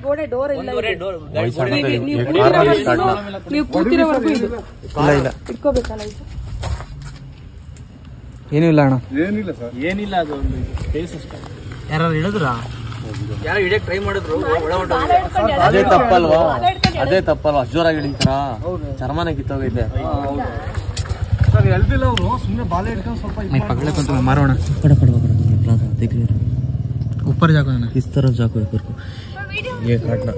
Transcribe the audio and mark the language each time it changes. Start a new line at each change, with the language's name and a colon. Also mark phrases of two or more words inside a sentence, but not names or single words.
Kannada: ಏನೂ ಇಲ್ಲ ಅಣ್ಣ. ಏನಿಲ್ಲ ಅದು ಯಾರು ಹೇಳಿದ್ರ? ಯಾರು ಹಿಡಿಯಕ್ ಟ್ರೈ ಮಾಡಿದ್ರು. ಅದೇ ತಪ್ಪಲ್ವಾ? ಜೋರಾಗಿ ಹಿಡಿತಾರ, ಚರ್ಮನ ಕಿತ್ತೋಗೈತೆ. ಸರ್ ಎಲ್ದಿಲ್ಲ ಅವರು ಸುಮ್ಮನೆ ಬಾಲೆ ಇಟ್ಕೊಂಡು ಸ್ವಲ್ಪ
Hindi: पकड़े तो मारो ना. पकड़ प्लाजा देख ले. ऊपर जाको ना. इस तरफ जाको ऊपर को. ये काटना.